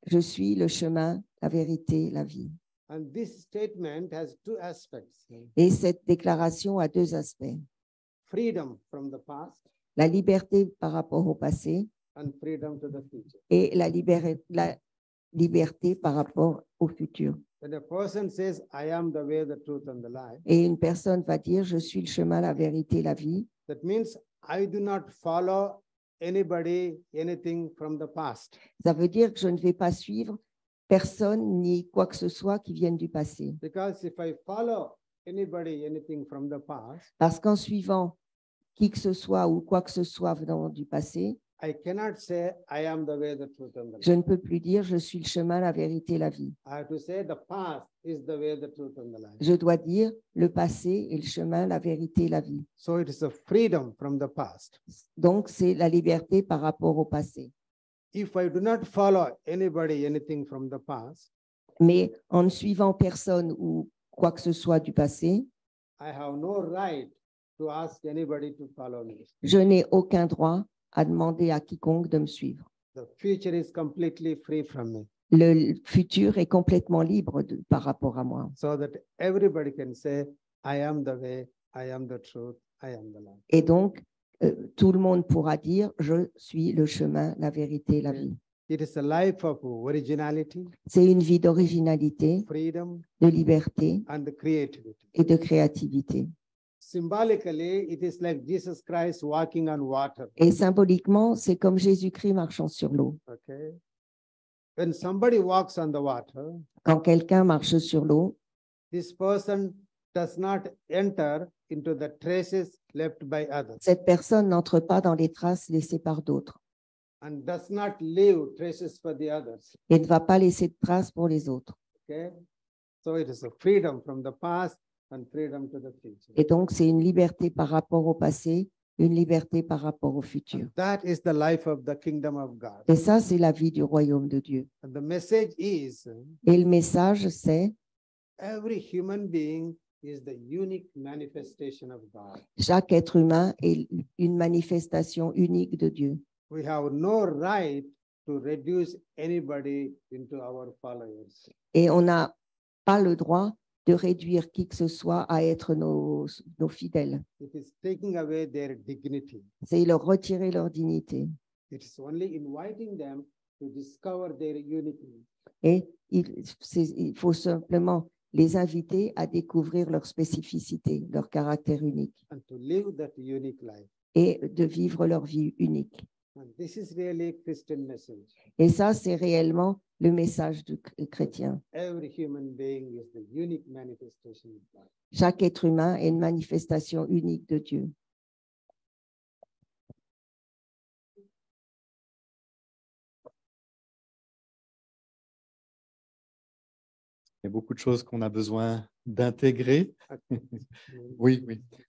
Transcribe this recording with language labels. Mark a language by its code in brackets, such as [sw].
[fr] je suis le chemin, la vérité, la vie. [en] And this statement has two aspects: [fr] Et cette déclaration a deux aspects. [en] freedom from the past [fr] La liberté par rapport au passé [en] and freedom to the future. [fr] et la liberté par rapport au futur. [en] When a person says, I am the way, the truth, and the life, [fr] Et une personne va dire, je suis le chemin, la vérité, la vie. [en] that means I do not follow anybody, anything from the past. [fr] Ça veut dire que je ne vais pas suivre personne ni quoi que ce soit qui vienne du passé. [en] Because if I follow anybody, anything from the past, [fr] Parce qu'en suivant qui que ce soit ou quoi que ce soit venant du passé, [en] I cannot say, I am the way, the truth, and the life. [fr] je ne peux plus dire, je suis le chemin, la vérité, la vie. [en] I have to say the past is the way, the truth, and the life. [fr] Je dois dire, le passé est le chemin, la vérité, la vie. [en] So it is a freedom from the past. [fr] Donc, c'est la liberté par rapport au passé. [en] If I do not follow anybody, anything from the past, [fr] Mais en ne suivant personne ou quoi que ce soit du passé, [en] I have no right to ask anybody to follow me. [fr] je n'ai aucun droit à demander à quiconque de me suivre. [en] The future is completely free from me, [fr] Le futur est complètement libre par rapport à moi. [en] so that everybody can say, I am the way, I am the truth, I am the life. [fr] Et donc, tout le monde pourra dire, je suis le chemin, la vérité, la vie. [en] It is a life of originality, [fr] C'est une vie d'originalité, [en] freedom, [fr] de liberté [en] and creativity. [fr] et de créativité. [en] Symbolically, it is like Jesus Christ walking on water. [fr] Et symboliquement, c'est comme Jésus-Christ marchant sur l'eau. [en] Okay. When somebody walks on the water, [fr] Quand quelqu'un marche sur l'eau, [en] this person does not enter into the traces left by others [fr] cette personne n'entre pas dans les traces laissées par d'autres [en] and does not leave traces for the others. [fr] et ne va pas laisser de traces pour les autres. [en] Okay. So it is a freedom from the past and freedom to the future. [fr] Et donc, c'est une liberté par rapport au passé, une liberté par rapport au futur. [en] And that is the life of the kingdom of God. [fr] Et ça, c'est la vie du royaume de Dieu. [en] And the message is [fr] Et le message, c'est [en] every human being is the unique manifestation of God. [fr] chaque être humain est une manifestation unique de Dieu. [en] We have no right to reduce anybody into our followers. [fr] Et on n'a pas le droit de réduire qui que ce soit à être nos fidèles. [en] It is taking away their dignity. [fr] C'est leur retirer leur dignité. [en] It is only inviting them to discover their unity. [fr] Et il faut simplement les inviter à découvrir leur spécificité, leur caractère unique [en] And to live that unique life. [fr] et de vivre leur vie unique. [en] And this is really Christian message. [fr] Et ça, c'est réellement le message du chrétien. [en] Every human being is the unique manifestation of God. [fr] Chaque être humain est une manifestation unique de Dieu. Il y a beaucoup de choses qu'on a besoin d'intégrer. Oui, oui.